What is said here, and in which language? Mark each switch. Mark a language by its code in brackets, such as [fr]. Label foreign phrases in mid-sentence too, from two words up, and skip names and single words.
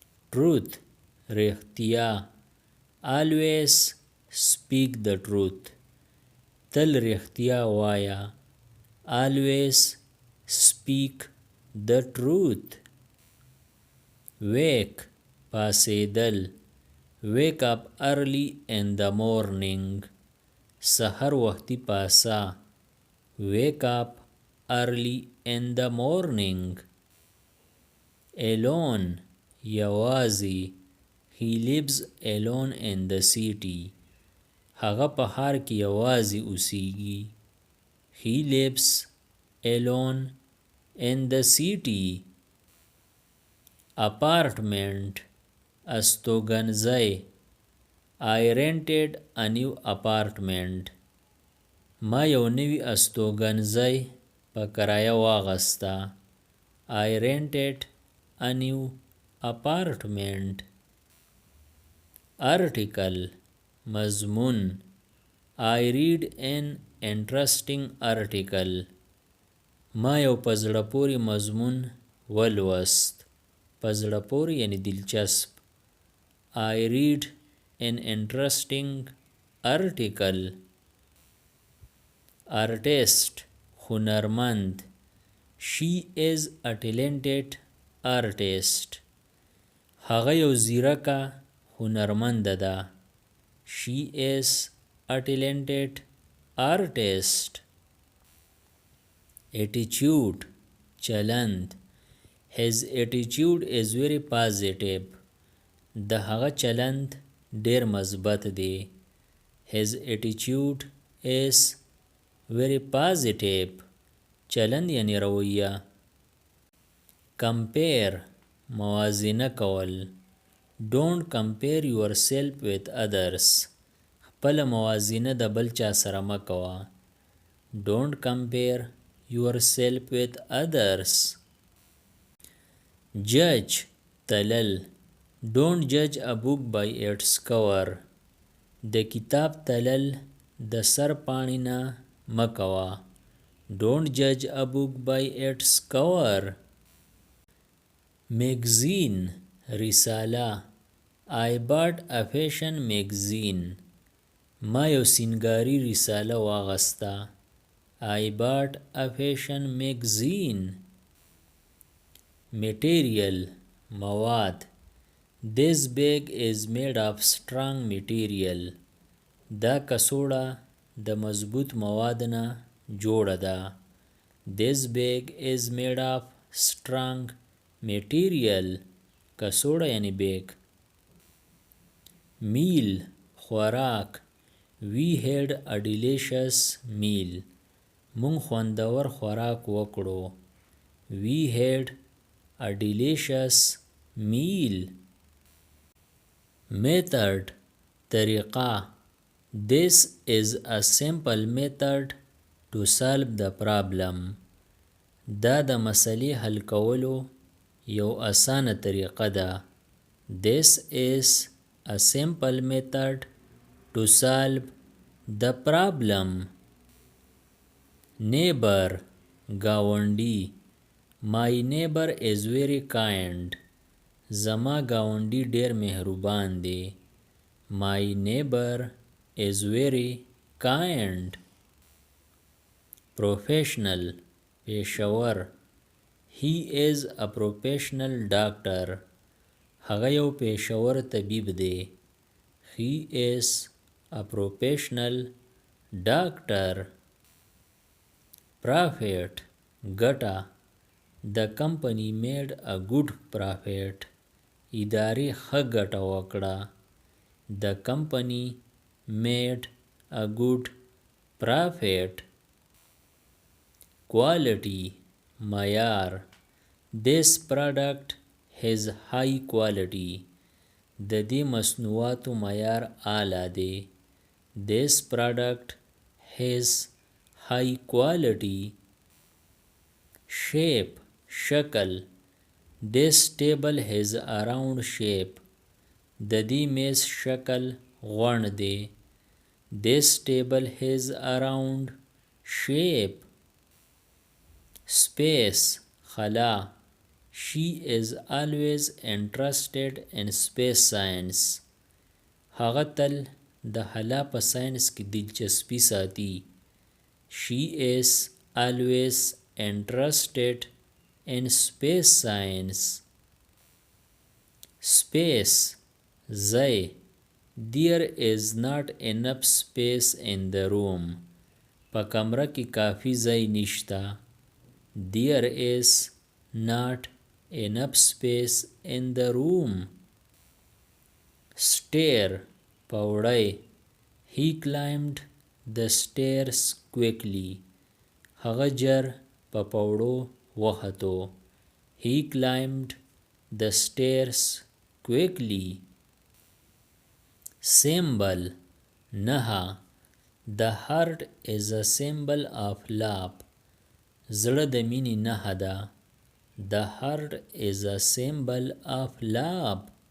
[en] truth رښتیا. always speak the truth [ps] تل رښتیا وایا. [en] always speak the truth. wake پاسېدل. wake up early in the morning [ps] سحر وختي پاسا. [en] wake up early in the morning. alone یوازي. he lives alone in the city [ps] هغه په ښار کې یوازي اوسیږي. [en] he lives alone in the city. apartment استوګنځی. I rented a new apartment [ps] ما یو نوی استوګنځی په کرایه واغسته. [en] I rented a new apartment. article مضمون. I read an interesting article [ps] ما یو په زړه پورې مضمون ولوست. په زړه پورې یعنی دلچسپ. [en] I read an interesting article. artist هنرمند. She is a talented artist [ps] هغه یو زیرکه هنرمنده ده. [en] She is a talented artist. attitude چلند. His attitude is very positive [ps] د هغه چلند ډیر مثبت دی. [en] His attitude is very positive [ps] چلند یعنی رویه. compare موازنه کول. [en] don't compare yourself with others [ps] خپل موازنه د بل چا سره مه کوه. [en] don't compare yourself with others. judge تلل. don't judge a book by its cover [ps] د کتاب تلل د سر پاڼې نه مه کوه. [en] don't judge a book by its cover. magazine رساله. I bought a fashion magazine [ps] ما یو سینګاري رساله واغسته. [en] I bought a fashion magazine. material مواد. This bag is made of strong material [ps] دا کڅوړه د مضبوط مواد نه جوړه ده. [en] This bag is made of strong material [ps] کڅوړه یعنی بیگ. [en] meal خوراک. We had a delicious meal [ps] مونږ خوندور خوراک وکړو. [en] We had a delicious meal. method طریقه. This is a simple method to solve the problem [ps] دا د مسئلې حل کولو یو اسانه طریقه ده. [en] This is a simple method to solve the problem. neighbor گاونډي. My neighbor is very kind [ps] زما گاونډي ډیر مهربان دی. [en] My neighbor is very kind. professional پیشور. He is a professional doctor [ps] هغه یو پیشور طبیب دی. [en] He is a professional doctor. profit ګټه. The company made a good profit [ps] ادارې ښه ګټه وکړه. [en] The company made a good profit. quality معیار. This product has high quality [ps] د دې مصنوعاتو معیار اعلی دی. [en] This product has high quality. shape شکل. This table has a round shape [ps] د دې میز شکل غوڼ دی. [en] This table has a round shape. space خلا. She is always interested in space science. [ps] هغه تل د خلا په ساينس کې دلچسپي ساتي. [en] She is always interested in space science. Space ځای. There is not enough space in the room. [ps] په کمره کې کافي ځای نشته. [en] There is not enough space in the room. Stair پوړی. He climbed the stairs quickly. [ps] هغه ژر په پوړو وختو. [en] He climbed the stairs quickly. Symbol نها. The heart is a symbol of love. [ps] زړه د مینې نښه ده. [en] The heart is a symbol of love.